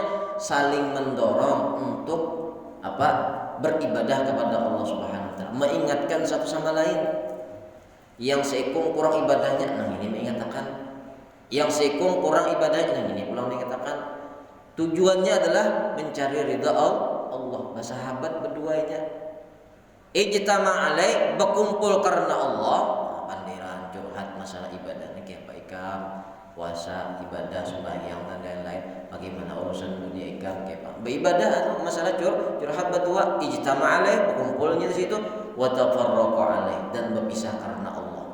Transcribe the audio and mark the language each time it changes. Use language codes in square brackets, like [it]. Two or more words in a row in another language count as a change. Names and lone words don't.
[id] Saling mendorong untuk apa? Beribadah kepada Allah Subhanahu wa taala, mengingatkan satu sama lain. Yang seikung kurang ibadahnya, nah ini mengatakan. Yang seikung kurang ibadahnya, nah ini pulang mengatakan. Tujuannya adalah mencari ridha Allah. Sahabat berduanya [ar] ijtama alaih, [id] berkumpul karena Allah. Pandiran curhat masalah ibadah, ini kayak apa ikam, puasa, ibadah, sembahyang dan lain-lain. Bagaimana urusan dunia ikam kayak apa? Beribadah masalah curhat berdua, [ar] ijtama alaih, [id] berkumpulnya di situ, [ar] wa tafarraqa alaih, [id] dan berpisah karena Allah.